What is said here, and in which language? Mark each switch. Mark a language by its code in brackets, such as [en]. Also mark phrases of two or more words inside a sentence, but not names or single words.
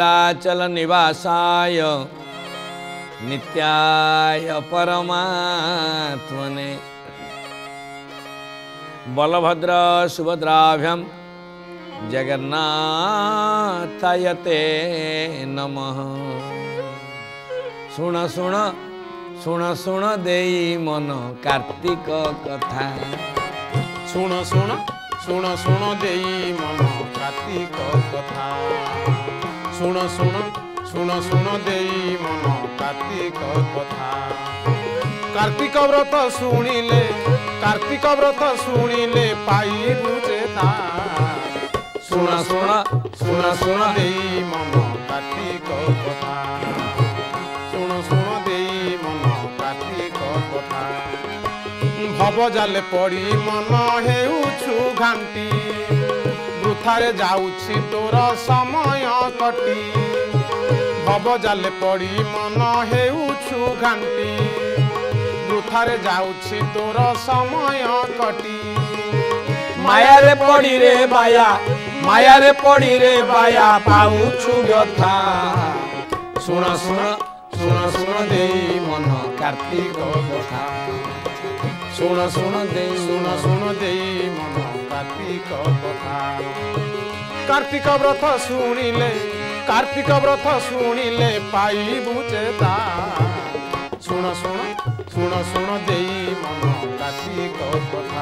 [sa] नीलाचल निवासाय नित्याय परमात्मने बलभद्र सुभद्राभ्यां जगन्नाथाय ते नमः। [or] ଶୁଣ ଶୁଣ ଶୁଣ ଶୁଣ ଦେଇ ମନ କାର୍ତ୍ତିକ କଥା। ଶୁଣ ଶୁଣ ଶୁଣ ଶୁଣ ଦେଇ ମନ କାର୍ତ୍ତିକ କଥା। ଶୁଣ ଶୁଣ ଶୁଣ ଶୁଣ ଦେଇ ମନ କାର୍ତ୍ତିକ କଥା। କାର୍ତ୍ତିକ ବ୍ରତ ଶୁଣିଲେ କାର୍ତ୍ତିକ ବ୍ରତ ଶୁଣିଲେ ପାଇବୁ ଚେତା। ଶୁଣ ଶୁଣ ଶୁଣ ଶୁଣ ଦେଇ ମନ କାର୍ତ୍ତିକ କଥା। ଶୁଣ ଶୁଣ ଦେଇ ମନ କାର୍ତ୍ତିକ କଥା। ଭବ ଜାଲେ ପଡ଼ି ମନ ହେଉଛୁ ଘାଣ୍ଟି ବୃଥାରେ ଯାଉଛି ତୋର ସମୟ କଟି। ଭବ ଜାଲେ ପଡ଼ି ମନ ହେଉଛୁ ଘାଣ୍ଟି ବୃଥାରେ ଯାଉଛି ତୋର ସମୟ କଟି। ମାୟା ରେ ପଡ଼ି ରେ ବାୟା ମାୟା ରେ ପଡ଼ି ରେ ବାୟା ପାଉଛୁ ବ୍ୟଥା। ଶୁଣ ଶୁଣ ଶୁଣ ଶୁଣ ଦେଇ ମନ କାର୍ତ୍ତିକ କଥା। ଶୁଣ ଶୁଣ ଦେଇ ମନ କାର୍ତ୍ତିକ କଥା। କାର୍ତ୍ତିକ ବ୍ରତ ଶୁଣିଲେ ପାଇବୁ ଚେତା। ଶୁଣ ଶୁଣ ଶୁଣ ଶୁଣ ଦେଇ ମନ କାର୍ତ୍ତିକ କଥା।